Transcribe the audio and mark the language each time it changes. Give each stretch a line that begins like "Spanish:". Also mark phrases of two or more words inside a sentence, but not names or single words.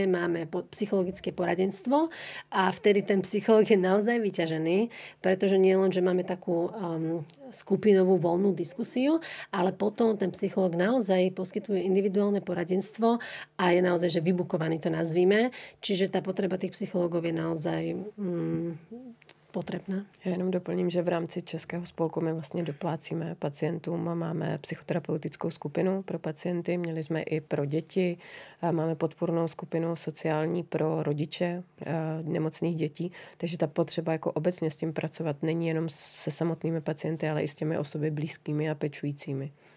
Slovak: Máme psychologické poradenstvo a vtedy ten psycholog je naozaj vyťažený, pretože nie len, že máme takú skupinovú voľnú diskusiu, ale potom ten psycholog naozaj poskytuje individuálne poradenstvo a je naozaj, že vybukovaný to nazvíme. Čiže tá potreba tých psychologov je naozaj potrebná.
Czech: Já jenom doplním, že v rámci Českého spolku my vlastně doplácíme pacientům a máme psychoterapeutickou skupinu pro pacienty, měli jsme i pro děti, a máme podpornou skupinu sociální pro rodiče nemocných dětí, takže ta potřeba jako obecně s tím pracovat není jenom se samotnými pacienty, ale i s těmi osoby blízkými a pečujícími.